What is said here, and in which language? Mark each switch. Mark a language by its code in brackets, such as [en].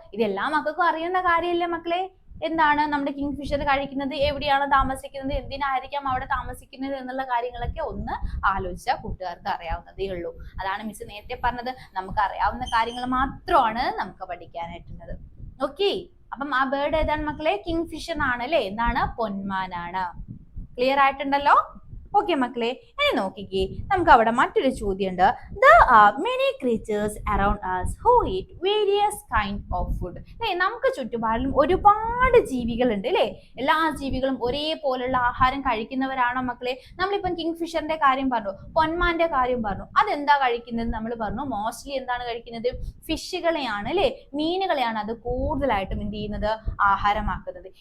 [ml] ഇതെല്ലാം മക്കൾക്കും അറിയുന്ന കാര്യമല്ലേ മക്കളെ? എന്താണ് നമ്മുടെ കിങ് ഫിഷർ കഴിക്കുന്നത്, എവിടെയാണ് താമസിക്കുന്നത്, എന്തിനായിരിക്കാം അവിടെ താമസിക്കുന്നത് എന്നുള്ള കാര്യങ്ങളൊക്കെ ഒന്ന് ആലോചിച്ചാൽ കൂട്ടുകാർക്ക് അറിയാവുന്നതേ ഉള്ളൂ. അതാണ് മിസ് നേരത്തെ പറഞ്ഞത്, നമുക്ക് അറിയാവുന്ന കാര്യങ്ങൾ മാത്രമാണ് നമുക്ക് പഠിക്കാനായിട്ടുള്ളത്. ഓക്കെ, അപ്പം ആ ബേർഡ് ഏതാണ് മക്കളെ? കിങ് ഫിഷർ ആണ് അല്ലെ. എന്താണ്? പൊന്മാനാണ്. ക്ലിയർ ആയിട്ടുണ്ടല്ലോ? ഓക്കെ മക്കളെ, ഇനി നോക്കിക്കേ, നമുക്ക് അവിടെ മറ്റൊരു ചോദ്യമുണ്ട്. [en] There are many creatures around us who eat various kind of food. [ml] നമുക്ക് ചുറ്റുപാടിലും ഒരുപാട് ജീവികളുണ്ട് അല്ലേ. എല്ലാ ജീവികളും ഒരേപോലുള്ള ആഹാരം കഴിക്കുന്നവരാണോ മക്കളെ? നമ്മളിപ്പം കിങ് ഫിഷറിന്റെ കാര്യം പറഞ്ഞു, പൊന്മാന്റെ കാര്യം പറഞ്ഞു. അതെന്താ കഴിക്കുന്നത്? നമ്മൾ പറഞ്ഞു മോസ്റ്റ്ലി എന്താണ് കഴിക്കുന്നത്? ഫിഷുകളെയാണ് അല്ലെ, മീനുകളെയാണ് അത് കൂടുതലായിട്ടും എന്ത് ചെയ്യുന്നത്, ആഹാരമാക്കുന്നത്.